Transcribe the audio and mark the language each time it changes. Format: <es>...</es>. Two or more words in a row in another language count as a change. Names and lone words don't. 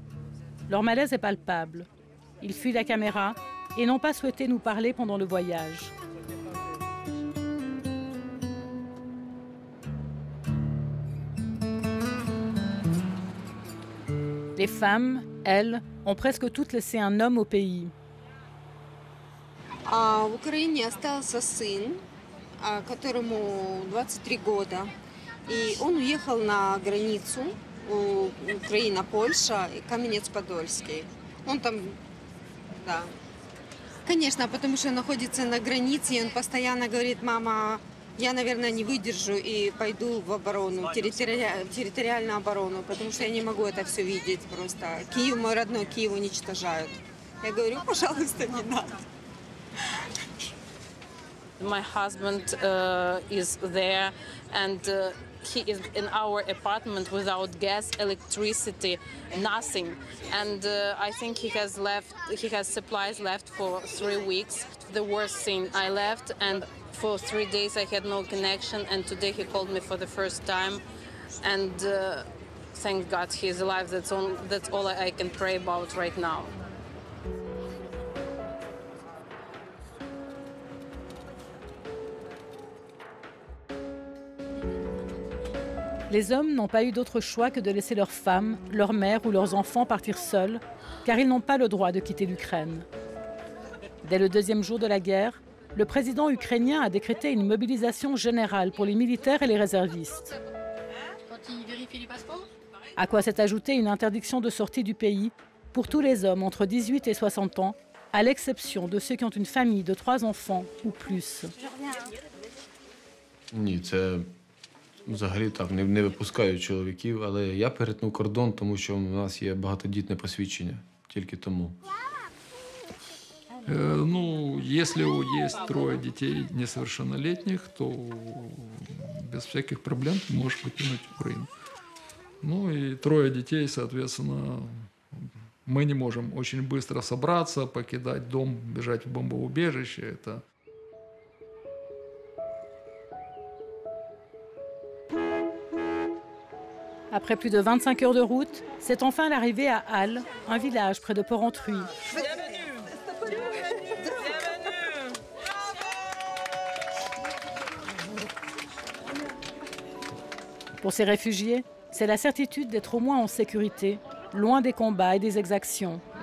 <fr>Leur malaise est palpable. Ils fuient la caméra et n'ont pas souhaité nous parler pendant le voyage. Les femmes, elles, ont presque toutes laissé un homme au pays.</fr> <ru>В Украине остался сын, которому 23 года. И он уехал на границу Украина-Польша, Каменец-Подольский. Он там, да. Конечно, потому что он находится на границе, и он постоянно говорит: мама, я, наверное, не выдержу и пойду в оборону, территориальную оборону, потому что я не могу это все видеть просто. Киев, мой родной Киев уничтожают. Я говорю: пожалуйста, не надо.</ru> <en>My husband is there, and he is in our apartment without gas, electricity, nothing. And I think he has supplies left for 3 weeks. The worst thing, I left, and for 3 days I had no connection, and today he called me for the first time. And thank God he's alive. That's all I can pray about right now.</en> <fr>Les hommes n'ont pas eu d'autre choix que de laisser leurs femmes, leurs mères ou leurs enfants partir seuls, car ils n'ont pas le droit de quitter l'Ukraine. Dès le 2e jour de la guerre, le président ukrainien a décrété une mobilisation générale pour les militaires et les réservistes. À quoi s'est ajoutée une interdiction de sortie du pays pour tous les hommes entre 18 et 60 ans, à l'exception de ceux qui ont une famille de 3 enfants ou plus.</fr> <uk>Ні, це взагалі так, не випускають чоловіків, але я перетнув кордон, тому що у нас є багатодітне посвідчення, тільки тому.</uk> <ru>Ну, если есть 3 детей несовершеннолетних, то без всяких проблем ты можешь покинуть Украину. Ну и 3 детей, соответственно, мы не можем очень быстро собраться, покидать дом, бежать в бомбоубежище. Это...</ru> <fr>Après plus de 25 heures de route, c'est enfin l'arrivée à Halle, un village près de Porrentruy. Pour ces réfugiés, c'est la certitude d'être au moins en sécurité, loin des combats et des exactions.</fr>